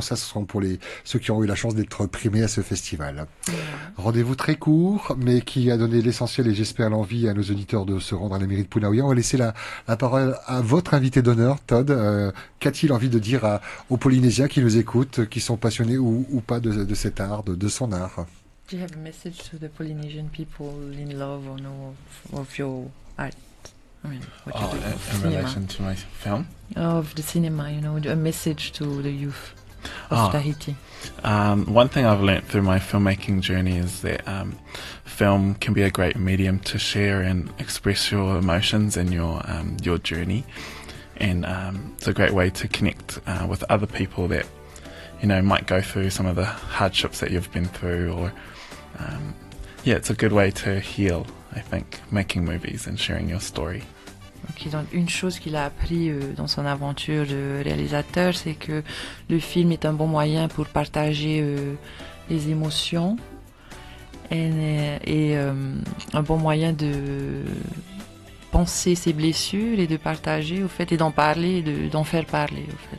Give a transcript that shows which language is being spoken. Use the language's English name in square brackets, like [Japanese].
[French] Ça, ce seront pour ceux qui ont eu la chance d'être primés à ce festival. Rendez-vous très court, mais qui a donné l'essentiel et j'espère l'envie à nos auditeurs de se rendre à la mairie de Punaouia. On va laisser la parole à votre invité d'honneur, Todd. Qu'a-t-il envie de dire aux Polynésiens qui nous écoutent, qui sont passionnés ou pas de cet art, de son art? [English] Do you have a message to the Polynesian people in love or no of your art? I mean, what you do of in cinema. relation to my film? Of the cinema, a message to the youth of Tahiti. One thing I've learnt through my filmmaking journey is that film can be a great medium to share and express your emotions and your journey, and it's a great way to connect with other people that might go through some of the hardships that you've been through, or it's a good way to heal, I think, making movies and sharing your story. [French] Okay, donc une chose qu'il a appris dans son aventure de réalisateur, c'est que le film est un bon moyen pour partager les émotions et un bon moyen de penser ses blessures et de partager au fait et d'en parler, d'en faire parler au fait.